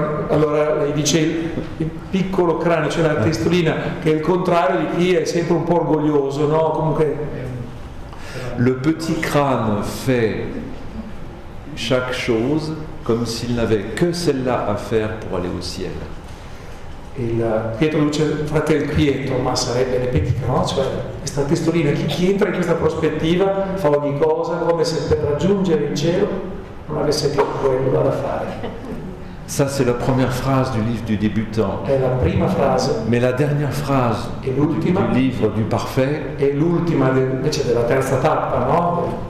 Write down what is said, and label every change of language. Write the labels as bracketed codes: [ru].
[it] Allora lei dice il piccolo cranio, cioè la testolina, che è il contrario di chi è sempre un po' orgoglioso, no? Comunque. [fr] Le petit crâne fait chaque chose comme s'il n'avait que celle-là à faire pour aller au ciel. [it] Pietro dice fratello Pietro, ma sarebbe [fr] le petit crâne, [it] cioè questa testolina, chi entra in questa prospettiva fa ogni cosa come se per raggiungere il cielo non avesse più quello da fare. [fr] Ça c'est la première phrase du livre du débutant. [it] È la prima frase. [fr] Mais la dernière phrase du livre du parfait. [it] E l'ultima invece della terza tappa, no?